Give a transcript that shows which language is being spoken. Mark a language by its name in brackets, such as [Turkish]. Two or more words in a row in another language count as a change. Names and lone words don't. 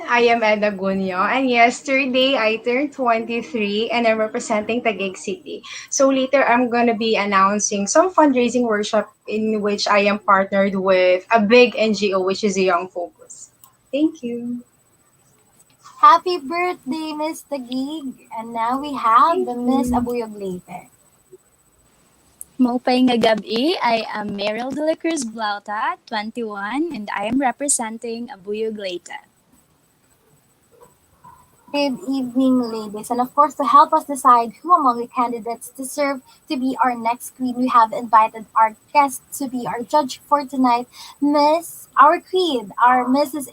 [English] I am Edna Gunyo, and yesterday I turned 23 and I'm representing Taguig City. So later I'm going to be announcing some fundraising workshop in which I am partnered with a big NGO, which is a Young Focus. Thank you. Happy birthday, Miss Taguig. And now we have Thank the Miss you. Abuyog Leyte. [Waray] Maupay nga gabi, [English] I am Meryl de la Cruz Blauta, 21, and I am representing Abuyog Leyte. Good evening, ladies. And of course, to help us decide who among the candidates deserve to be our next queen, we have invited our guest to be our judge for tonight, our queen, our Mrs.